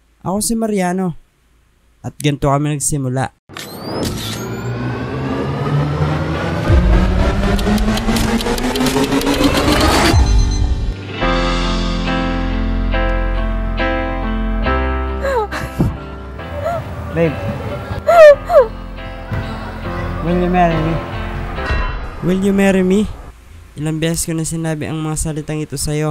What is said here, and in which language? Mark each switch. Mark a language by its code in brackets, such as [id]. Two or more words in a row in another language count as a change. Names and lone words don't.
[tl] Ako si Mariano. At ganito kami nagsimula. [en] Babe, will you marry me? Will you marry me? [tl] Ilang beses ko na sinabi ang mga salitang ito sa'yo.